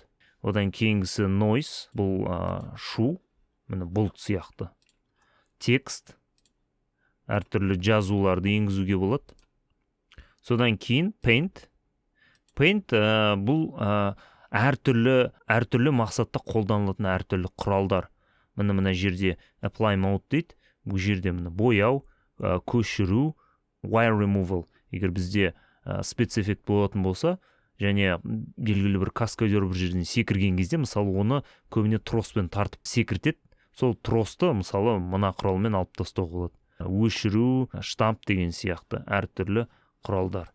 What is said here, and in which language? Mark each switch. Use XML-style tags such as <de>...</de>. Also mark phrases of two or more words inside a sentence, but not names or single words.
<kk>Одан кейінгісі noise, бұл шу, міне бұлт сияқты. Текст, әртүрлі жазуларды енгізуге болады. Содан кейін paint. Paint бұл әртүрлі мақсатта қолданылатын әртүрлі құралдар. Мына жерде</kk> <en>apply mode</en> <kk>дейді. Бұл жерде бояу, көшіру,</kk> <en>wire removal.</en> <kk>Егер бізде спецэффект болатын болса, және белгілі бір каскадер бір жерден секірген кезде, мысалы оны көбіне троспен тартып секіртеді. сол тросты мысалы мына құралмен алып тастауға болады. Өшіру, штамп деген сияқты әртүрлі құралдар.</kk>